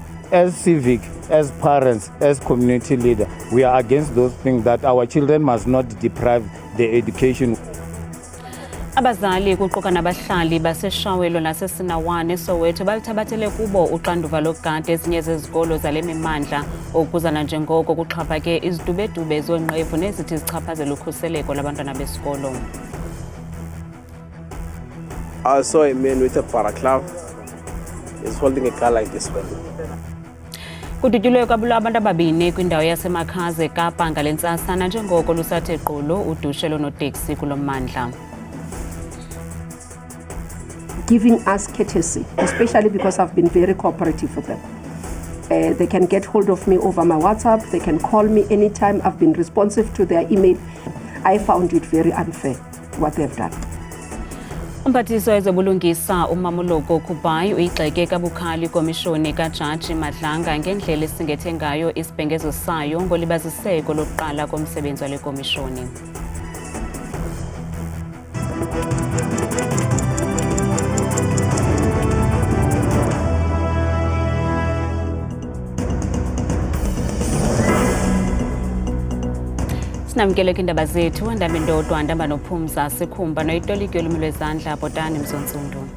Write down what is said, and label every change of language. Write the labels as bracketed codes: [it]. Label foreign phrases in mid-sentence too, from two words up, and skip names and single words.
[en] As civic, as parents, as community leader, we are against those things that our children must not deprive their education. [xh] Abazali kuquka nabahlali baseshawelo nasesinawane Soweto balithabathele kubo uxanduva lokugada ezinye zezikolo zale mimandla okuzana njengoko kuxhaphake izidubedube zonqevu nezithi zichaphazela ukhuseleko labantwana besikolo. [en] I saw a man with a paraglove. He's holding a car like this one. [xh] Kudutyulwe kwabula abantu ababini kwindawo yaseMakhaze Kapa ngale ntsasana njengoko lusathe gqulo udushe lonoteksi kulo mmandla. [en] Giving us courtesy, especially because I've been very cooperative with them. They can get hold of me over my WhatsApp. They can call me anytime. I've been responsive to their email. I found it very unfair what they've done. [xh] Umphathiswa wezobulungisa uMamoloko Kubayi uyigxeke kabukhali komishoni kaJaji Madlanga ngendlela esingethe ngayo isibhengezo sayo ngolibaziseko lokuqala komsebenzi wale komishoni. Sinamkele kwindaba zethu andambe ndodwa andamba nophumza sikhumba noyitoliki yolumi lwezandla Bhotani Mzontsundu.